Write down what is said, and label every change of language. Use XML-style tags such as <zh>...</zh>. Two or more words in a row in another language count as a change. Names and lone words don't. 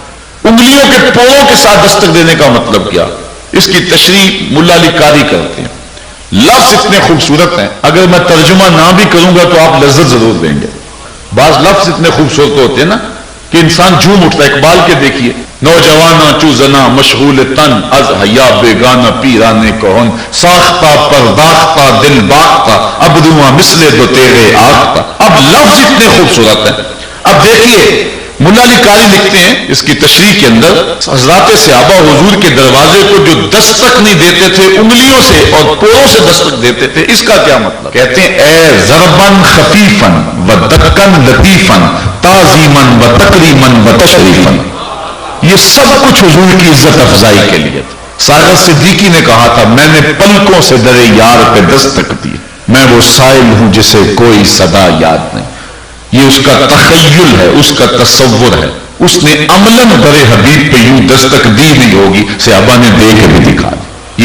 <ur>انگلیوں کے پوروں کے ساتھ دستک دینے کا مطلب کیا؟ اس کی تشریح ملا علی قاری کرتے ہیں۔ لفظ اتنے خوبصورت ہیں، اگر میں ترجمہ نہ بھی کروں گا تو آپ لذت ضرور دیں گے۔ بعض لفظ اتنے خوبصورت ہوتے ہیں نا کہ انسان جھوم اٹھتا ہے۔ اقبال کے دیکھیے،</ur> <fa>نوجوانا چو زنا مشغول تن از حیا بیگانہ پیرانے کہن، ساختہ پرداختہ دل باختہ اب رواں مثل دو تیرے آختہ۔ اب لفظ اتنے خوبصورت ہیں۔ اب دیکھیے ملا علی قاری لکھتے ہیں اس کی تشریح کے اندر، حضرات صحابہ حضور کے دروازے کو جو دستک نہیں دیتے تھے انگلیوں سے اور پوروں سے دستک دیتے تھے، اس کا کیا مطلب؟</fa> <ur>کہتے ہیں</ur> <ar>اے ضربن خفیفن و دکن لطیفن تعظیمن و تکریمن و تشریفن،</ar> <ur>یہ سب کچھ حضور کی عزت افزائی کے لیے تھا۔ ساغر صدیقی نے کہا تھا میں نے پلکوں سے درے یار پہ دستک دی، میں وہ سائل ہوں جسے کوئی صدا یاد نہیں۔ یہ اس کا تخیل ہے، اس کا تصور ہے۔ اس نے عملاً در حبیب پہ یوں دستک دی نہیں ہوگی، صحابہ نے دے کے بھی دکھا دی۔</ur>